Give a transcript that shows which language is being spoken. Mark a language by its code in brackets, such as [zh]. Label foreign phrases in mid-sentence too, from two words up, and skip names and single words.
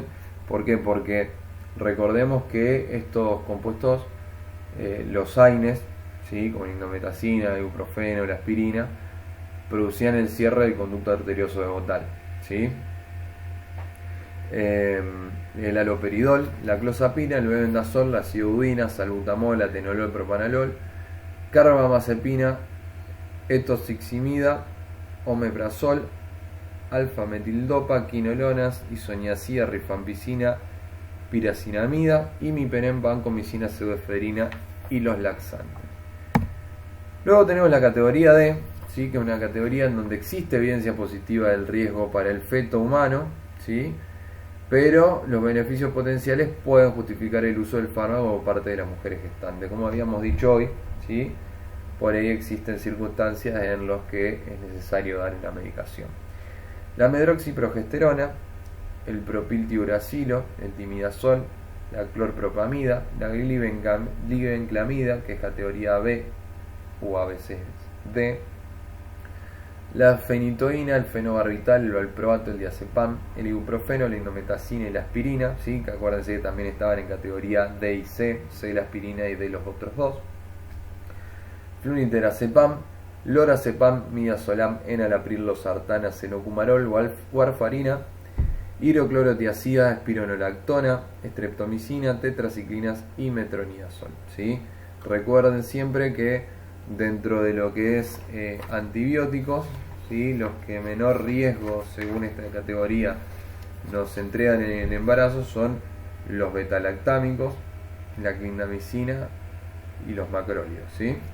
[es] ¿Por qué? Porque recordemos que estos compuestos, los AINES, ¿sí?, como la indometacina, el ibuprofeno, la aspirina, producían el cierre del conducto arterioso vagal, ¿sí? El haloperidol, la clozapina, el bebendazol, la acidudina, salbutamol, atenolol, propanolol, carbamazepina, etoximida, omeprazol, alfa-metildopa, quinolonas, isoniazida, rifampicina, piracinamida, imipenem, vancomicina, pseudoefedrina y los laxantes. Luego tenemos la categoría D, ¿sí?, que es una categoría en donde existe evidencia positiva del riesgo para el feto humano, ¿sí?, pero los beneficios potenciales pueden justificar el uso del fármaco por parte de las mujeres gestantes. Como habíamos dicho hoy, ¿sí?, por ahí existen circunstancias en las que es necesario dar la medicación. La medroxiprogesterona, el propiltiuracilo, el timidazol, la clorpropamida, la glibenclamida, que es categoría B o ABCD, la fenitoína, el fenobarbital, el valproato, el diazepam, el ibuprofeno, la indometacina y la aspirina, ¿sí?, que acuérdense que también estaban en categoría D y C, C la aspirina y D los otros dos. Flunitrazepam, lorazepam, midazolam, enalapril, losartana, cenocumarol, warfarina hidroclorotiazida, espironolactona, streptomicina, tetraciclinas y metronidazol, ¿sí? Recuerden siempre que dentro de lo que es antibióticos, ¿sí? Los que menor riesgo según esta categoría nos entregan en el embarazo son los betalactámicos, la clindamicina y los macrólidos, ¿sí?